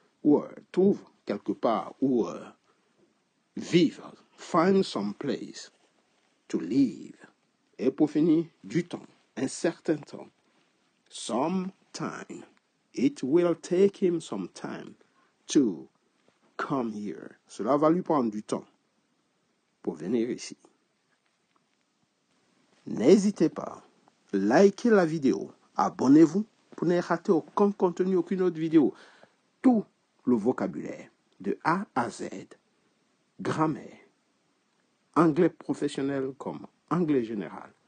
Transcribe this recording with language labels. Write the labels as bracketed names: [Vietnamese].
[French] Ou trouve quelque part où vivre. [English] Find someplace to live. [French] Et pour finir, du temps, un certain temps. [English] Some time. It will take him some time to come here. [French] Cela va lui prendre du temps pour venir ici. N'hésitez pas, likez la vidéo, abonnez-vous pour ne rater aucun contenu, aucune autre vidéo. Tout le vocabulaire de A à Z, grammaire, anglais professionnel comme anglais général.